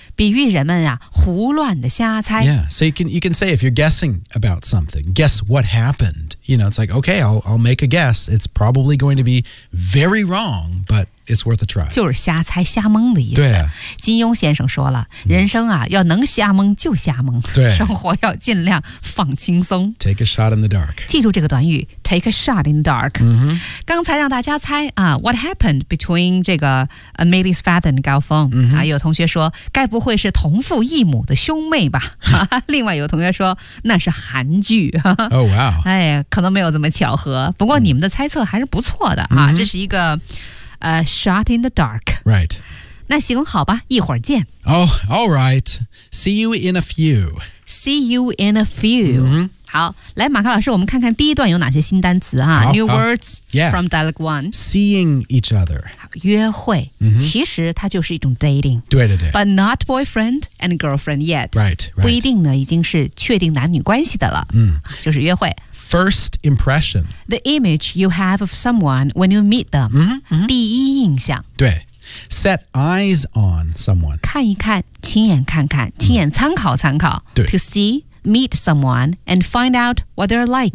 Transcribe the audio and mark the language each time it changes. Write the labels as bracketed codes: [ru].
[zh] 比喻人们啊胡乱的瞎猜。 [en] Yeah. So you can say if you're guessing about something, guess what happened. You know, it's like, okay, I'll make a guess. It's probably going to be very wrong, but it's worth a try. [zh] 就是瞎猜瞎蒙的意思。对、金庸先生说了、人生啊，要能瞎蒙就瞎蒙。对。生活要尽量放轻松。 [en] Take a shot in the dark. [zh] 记住这个短语 , [en] take a shot in the dark.、 [zh] 刚才让大家猜啊 , [en] what happened between [zh] 这个 Amelie's father and 高峰、啊、有同学说该不会是同父异母的兄妹吧。另外有同学说那是韩剧。 [en] oh, wow. [zh] 哎可能没有这么巧合不过你们的猜测还是不错的、这是一个、 [en] shot in the dark Right [zh] 那行好吧一会儿见 [en] Oh, alright See you in a few See you in a few、 [zh] 好，来，马克老师，我们看看第一段有哪些新单词哈。 [en] New words from dialogue one. Seeing each other. [zh] 约会、mm-hmm. 其实它就是一种 dating. 对对对。 [en] But not boyfriend and girlfriend yet. Right, right. [zh] 不一定呢，已经是确定男女关系的了。嗯，就是约会。 [en] First impression. The image you have of someone when you meet them. 嗯、mm-hmm. [zh] 第一印象。 [en] 对。Set eyes on someone. [zh] 看一看，亲眼看看，亲眼参考参考。对。 [en] To see... Meet someone and find out what they're like.